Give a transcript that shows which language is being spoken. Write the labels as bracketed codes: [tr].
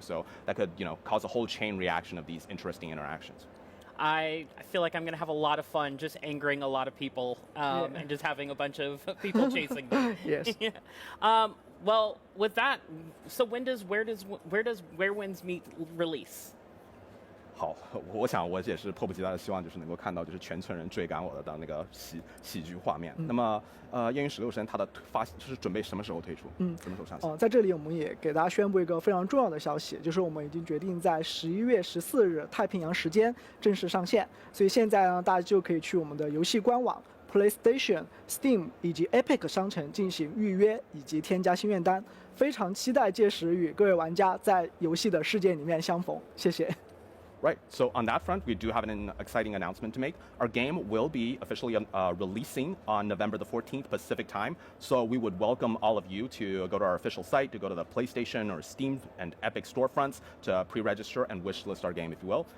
[en] So that could cause a whole chain reaction of these interesting interactions. I feel like I'm going to have a lot of fun just angering a lot of people and just having a bunch of people chasing me. Yes. Yeah. Well, with that, so where does Where Winds Meet release? [zh] 好，我想我也是迫不及待的希望就是能够看到就是全村人追赶我的那个喜剧画面。那么燕云16神它的是准备什么时候推出？什么时候上线？在这里我们也给大家宣布一个非常重要的消息，就是我们已经决定在11月14日太平洋时间正式上线。所以现在呢，大家就可以去我们的游戏官网、PlayStation、Steam 以及 Epic 商城进行预约以及添加心愿单。非常期待届时与各位玩家在游戏的世界里面相逢。谢谢。 [en] Right. So on that front, we do have an exciting announcement to make. Our game will be officially releasing on November the 14th Pacific time. So we would welcome all of you to go to our official site, to go to the PlayStation or Steam and Epic storefronts to pre-register and wishlist our game, if you will.